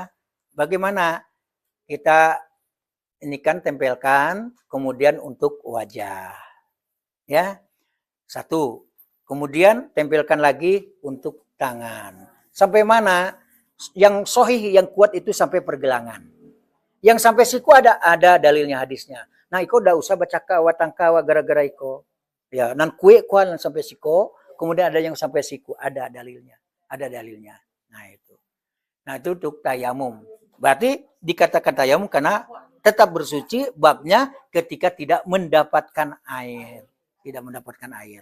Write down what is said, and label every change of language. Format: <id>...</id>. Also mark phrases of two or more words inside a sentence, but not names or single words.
<id>Bagaimana kita ini kan tempelkan, kemudian untuk wajah, ya. 1. Kemudian tempelkan lagi untuk tangan. Sampai mana? Yang sahih, yang kuat itu sampai pergelangan. Yang sampai siku ada dalilnya hadisnya. Nah,</id> <min>iko udah usah baca kawa tangkawa gara-gara iko.</min> <id>Ya, nan kue kuan sampai siku, kemudian ada yang sampai siku, ada dalilnya. Ada dalilnya. Nah, itu. Nah, itu untuk tayamum. Berarti dikatakan tayamum karena tetap bersuci babnya ketika tidak mendapatkan air. Tidak mendapatkan air.</id>